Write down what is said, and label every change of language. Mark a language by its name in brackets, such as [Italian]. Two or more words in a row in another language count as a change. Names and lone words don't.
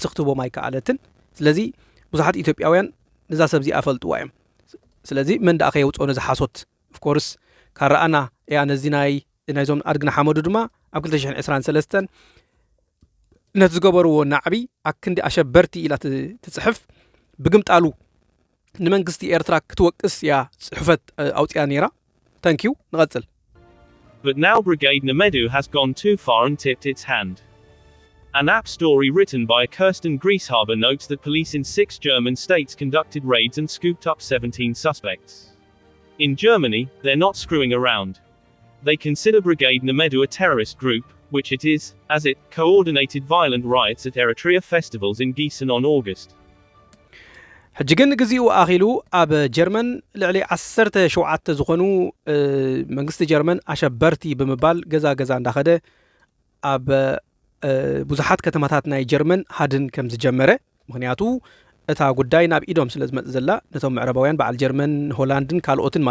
[Tigrinya] ክትቦም ኣይከኣለትን ስለዚ ብዙሓት ኢትዮጵያውያን ንዛ ሰብ እዚ ኣፈልጥዋ እዮም ስለዚ መን ዳኸ የውጽኦ ዝሓሶት [English] of course [Tigrinya] ካራኣና ያ ነዚ ናይዞም ኣድግ ንሓመዱ ድማ ኣብ 2023 ነቲ ዝገበርዎ ናዕቢ ኣክንዲ ኣሸበርቲ ኢላ ትጽሕፍ ብግምጣሉ ንመንግስቲ ኤርትራ ክትወቅስ ያ ጽሕፈት ኣውጽያ ነይራ ታንኪዩ ንቐጽል [English] But now Brigade Namedu has gone too far and tipped its hand. An app story written by Kirsten Grieshaber notes that police in 6 German states conducted raids and scooped up 17 suspects. In Germany, they're not screwing around. They consider Brigade Namedu a terrorist group, which it is, as it coordinated violent riots at Eritrea festivals in Gießen on August. [Tigrinya] ሕጅግን ግዚኡ ኣኺሉ ኣብ ጀርመን ልዕሊ 17 ዝኾኑ መንግስቲ ጀርመን ኣሸበርቲ ብምባል ገዛ እንዳኸደ ኣብ ብዙሓት ከተማታት ናይ ጀርመን ሃድን ከም ዝጀመረ ምክንያቱ እታ ጉዳይ ናብ ኢዶም ስለ ዝመጽእ ዘላ ነቶም ምዕራባውያን በዓል ጀርመን ሆላንድን ካልኦትን ማለት